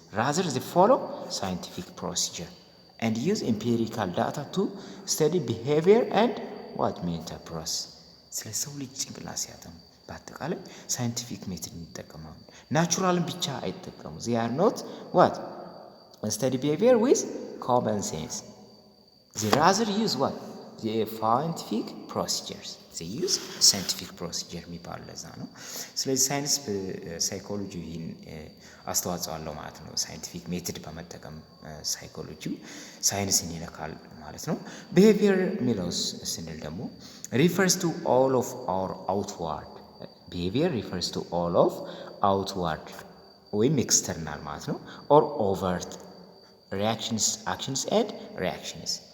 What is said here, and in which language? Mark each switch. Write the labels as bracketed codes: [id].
[en] Rather, they follow scientific procedure and use empirical data to study behavior and what mental process. [am] ስለ ሰው ልጅ ጭንቅላት ሲያጠኑ በአጠቃላይ ሳይንቲፊክ ሜቶድ ይጠቀማሉ። ናቹራልን ብቻ አይጠቀሙ። [en] they are not what study behavior with common sense. They rather use what the scientific procedures. they use scientific procedure [am] የሚባል ለዛ ነው። ስለዚህ ሳይንስ በሳይኮሎጂ ይህን አስተዋጽኦ አለው ማለት ነው። ሳይንቲፊክ ሜቶድ በመጠቀም ሳይኮሎጂው ሳይንስን ይነካል ማለት ነው። ቢሄቪየር ሚለውስ ስንል ደግሞ [en] refers to all of our outward behavior refers to all of outward [am] ወይም ኤክስተርናል ማለት ነው [en] or overt reactions actions and reactions.